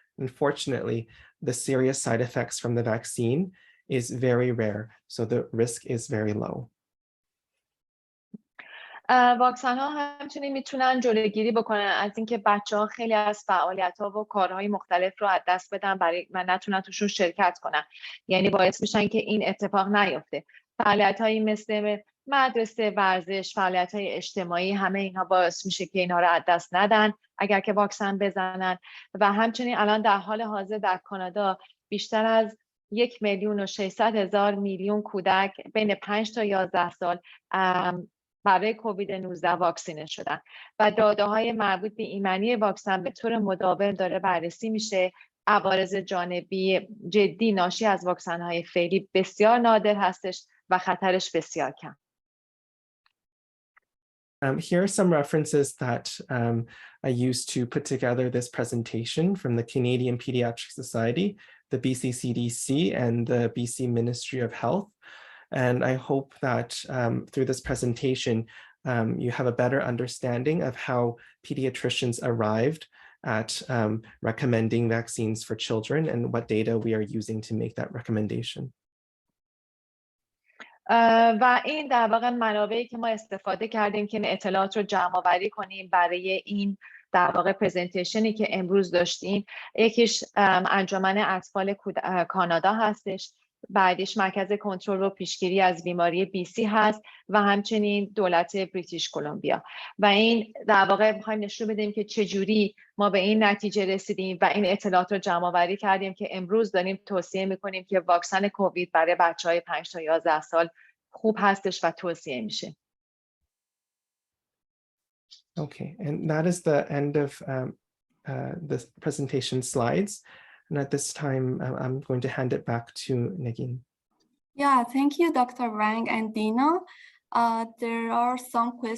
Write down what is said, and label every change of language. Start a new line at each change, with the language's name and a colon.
English: Unfortunately, the serious side effects from the vaccine is very rare, so the risk is very low.
Persian: واکسن ها همچنین میتونن جلوگیری بکنن از اینکه بچه‌ها خیلی از فعالیت‌ها و کارهای مختلف رو از دست بدن و نتونن توشون شرکت کنن. یعنی باعث میشن که این اتفاق نیفته. فعالیت‌هایی مثل مدرسه، ورزش، فعالیت‌های اجتماعی، همه اینها باعث میشه که اینها رو از دست ندن اگر که واکسن بزنن. و همچنین الان در حال حاضر در کانادا بیشتر از 1,600,000 کودک بین 5 تا 11 سال برای کووید 19 واکسینه شدن و داده‌های مربوط به ایمنی واکسن به طور مداوم داره بررسی میشه. عوارض جانبی جدی ناشی از واکسن‌های فعلی بسیار نادر هستش و خطرش بسیار کم.
English: Here are some references that I used to put together this presentation from the Canadian Pediatric Society, the BC CDC, and the BC Ministry of Health. And I hope that through this presentation, you have a better understanding of how pediatricians arrived at recommending vaccines for children and what data we are using to make that recommendation.
Persian: و این در واقع منابعی که ما استفاده کردیم که اطلاعات رو جمع آوری کنیم برای این در واقع پرزنتیشنی که امروز داشتیم. یکیش انجمن اطفال کانادا هستش، بعدش مرکز کنترل و پیشگیری از بیماری BC هست و همچنین دولت بریتیش کلمبیا. و این در واقع می‌خوایم نشون بدیم که چجوری ما به این نتیجه رسیدیم و این اطلاعات رو جمع آوری کردیم که امروز داریم توصیه می‌کنیم که واکسن کووید برای بچه‌های 5 تا 11 سال خوب هستش و توصیه میشه.
English: Okay, and that is the end of the presentation slides. And at this time, I'm going to hand it back to Negin. Yeah, thank you, Dr. Wang and Dina. There are some questions